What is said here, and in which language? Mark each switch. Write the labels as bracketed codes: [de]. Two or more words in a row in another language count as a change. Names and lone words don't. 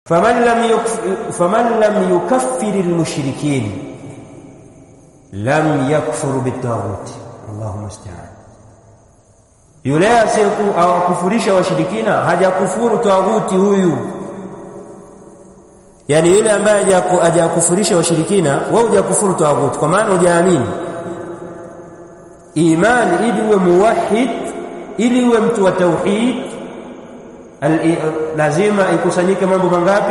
[ar] فمن لم يكفر المشركين لم يكفر بالطاغوت. اللهم المستعان. [sw] Yule asiyeku awakufurisha washirikina hajakufuru taghuti huyu. Yani yule ambaye hajakufurisha washirikina, wewe hujakufuru taghuti kwa maana hujaamini. Imani ili uwe muwahhid, ili uwe mtu wa tauhid, lazima ikusanyike mambo mangapi?